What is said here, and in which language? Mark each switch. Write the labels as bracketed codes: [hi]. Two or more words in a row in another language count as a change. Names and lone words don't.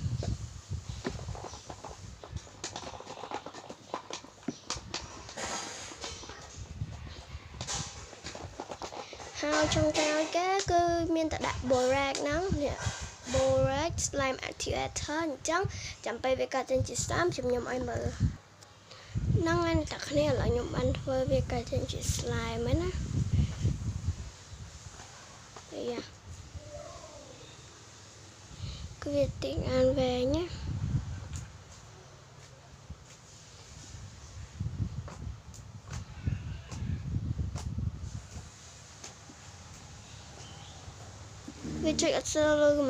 [km] ហើយចុងក្រោយគេគឺមានតែដាក់ borax ហ្នឹងនេះ [en] borax slime activator [km] អញ្ចឹងចាំពេលវាកើតចេញជាស្លាមខ្ញុំឲ្យមើលហ្នឹងហើយអ្នកទាំងគ្នាឥឡូវខ្ញុំបានធ្វើវាកើតចេញជា slime ហើយណា គឺវាតិចអានវែងណាវាជួយអត់សូវលឺហ្ម